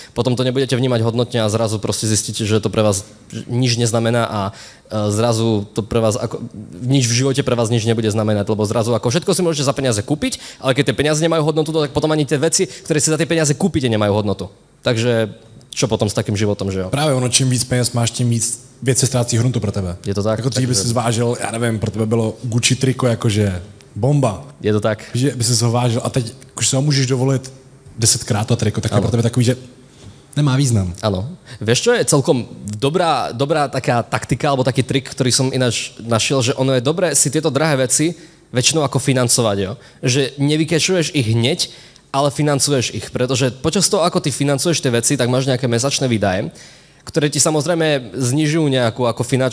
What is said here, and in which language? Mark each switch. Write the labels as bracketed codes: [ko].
[sk] Potom to nebudete vnímať hodnotne a zrazu proste zistíte, že to pre vás nič neznamená a zrazu to pre vás, ako, nič v živote pre vás nič nebude znamenať, lebo zrazu ako všetko si môžete za peniaze kúpiť, ale keď tie peniaze nemajú hodnotu, tak potom ani tie veci, ktoré si za tie peniaze kúpite, nemajú hodnotu. Takže čo potom s takým životom, že jo? [cs] Právě ono, čím víc peněz máš, tím víc věci ztrácí hodnotu pro tebe. Je to tak? Jako dřív by si zvážil, já nevím, pro tebe bylo Gucci triko jakože bomba. Je to tak? Že by si ho vážil a teď, když se ho můžeš dovolit 10krát to triko, tak je pro tebe takový, že nemá význam. [sk] Áno. Vieš, čo je celkom dobrá taká taktika, alebo taký trik, ktorý som ináč našiel, že ono je dobré si tieto drahé veci väčšinou ako financovať, jo? Že nevykešuješ ich hneď, ale financuješ ich, pretože počas toho, ako ty financuješ tie veci, tak máš nejaké mesačné výdaje, ktoré ti samozrejme znižujú nejakú ako